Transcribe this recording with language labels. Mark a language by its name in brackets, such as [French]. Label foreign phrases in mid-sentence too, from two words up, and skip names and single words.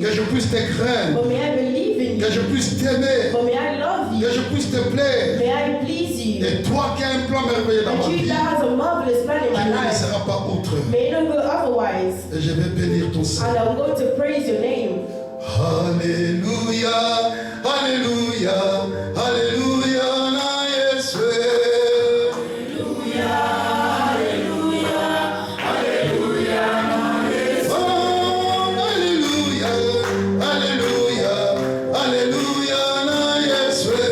[French] que je puisse te craindre, [English] But may I believe in [French] que [English] you. [French] je puisse t'aimer, [English] But may I love [French] que [English] you. [French] je puisse te plaire. [English] May I please you. [French] Et toi qui as un plan merveilleux dans ma [English] And you [French] vie, [English] that has a marvelous plan in [French] tu [English] my [French] ne me [English] life. [French] laisseras pas outre. [English] May it not go otherwise. [French] Et je vais bénir ton Saint. [English] And I'm going to praise your name. [Lingala] Alléluia, Alléluia, Alléluia, na Yesu. Oh, Alléluia, Alléluia, Alléluia, na Yesu.